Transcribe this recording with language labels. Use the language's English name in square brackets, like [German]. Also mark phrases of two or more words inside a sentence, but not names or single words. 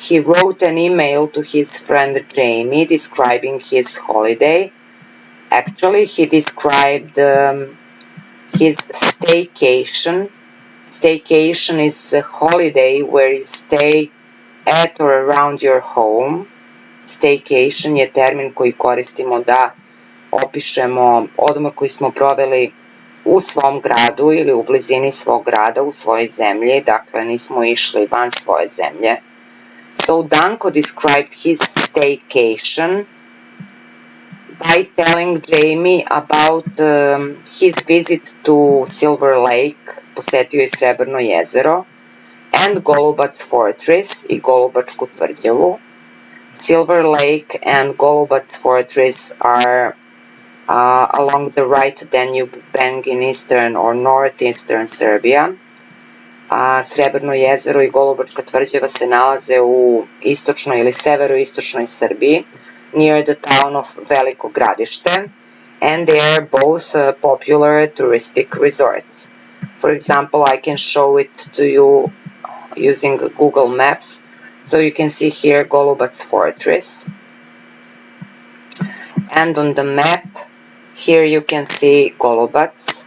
[English] He wrote an email to his friend Jamie describing his holiday. Actually, he described his staycation. Staycation is a holiday where you stay at or around your home. [Serbian] Staycation je termin koji koristimo da opišemo odmor koji smo proveli u svom gradu ili u blizini svog grada, u svojoj zemlji, dakle nismo išli van svoje zemlje. [English] So Danko described his staycation by telling Jamie about his visit to Silver Lake, [Serbian] posetio je Srebrno jezero, and Golubac Fortress i Golubačku tvrđavu. [English] Silver Lake and Golubac Fortress are along the right Danube bank in eastern or northeastern Serbia. [Serbian] Srebrno jezero i Golubačka tvrđava se nalaze u istočnoj ili severoistočnoj Srbiji, [English] near the town of Veliko Gradište, and they are both popular touristic resorts. For example, I can show it to you using Google Maps. So you can see here Golubac Fortress. And on the map, here you can see Golubac.